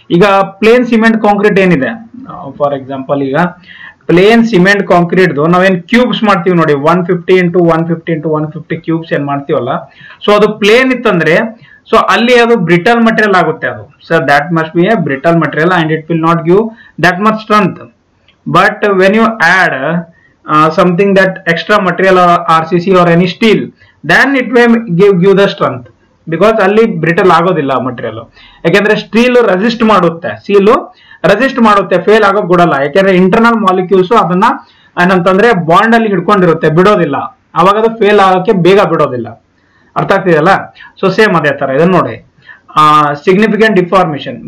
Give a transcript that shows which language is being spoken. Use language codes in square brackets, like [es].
[kn] ಈಗ plane cement concrete ಏನಿದೆ, for example ಈಗ ಪ್ಲೇನ್ ಸಿಮೆಂಟ್ ಕಾಂಕ್ರೀಟ್ ನಾವೇನ್ ಕ್ಯೂಬ್ಸ್ ಮಾಡ್ತೀವಿ ನೋಡಿ, 150 into 150 into 150 ಕ್ಯೂಬ್ಸ್ ಏನ್ ಮಾಡ್ತೀವಲ್ಲ, ಸೊ ಅದು ಪ್ಲೇನ್ ಇತ್ತಂದ್ರೆ ಸೊ ಅಲ್ಲಿ ಅದು ಬ್ರಿಟಲ್ ಮಟೀರಿಯಲ್ ಆಗುತ್ತೆ ಅದು. [en] So that must be a brittle material and it will not give that much strength. But when you add something that extra material or RCC or any steel, then it will give the strength, because [kn] ಅಲ್ಲಿ brittle ಆಗೋದಿಲ್ಲ material. ಯಾಕೆಂದ್ರೆ steel resist ಮಾಡುತ್ತೆ, resist ಮಾಡುತ್ತೆ, fail ಆಗೋಕ್ ಬಿಡಲ್ಲ. ಯಾಕೆಂದ್ರೆ internal molecules ಅದನ್ನ ಏನಂತಂದ್ರೆ bond ಅಲ್ಲಿ ಹಿಡ್ಕೊಂಡಿರುತ್ತೆ, ಬಿಡೋದಿಲ್ಲ. ಅವಾಗ ಅದು ಫೇಲ್ ಆಗೋಕೆ ಬೇಗ ಬಿಡೋದಿಲ್ಲ. ಅರ್ಥ ಆಗ್ತಿದೆಯಲ್ಲ. ಸೊ ಸೇಮ್ ಅದೇ ತರ ಇದನ್ನ ನೋಡಿ, ಸಿಗ್ನಿಫಿಕೆಂಟ್ ಡಿಫಾರ್ಮೇಶನ್.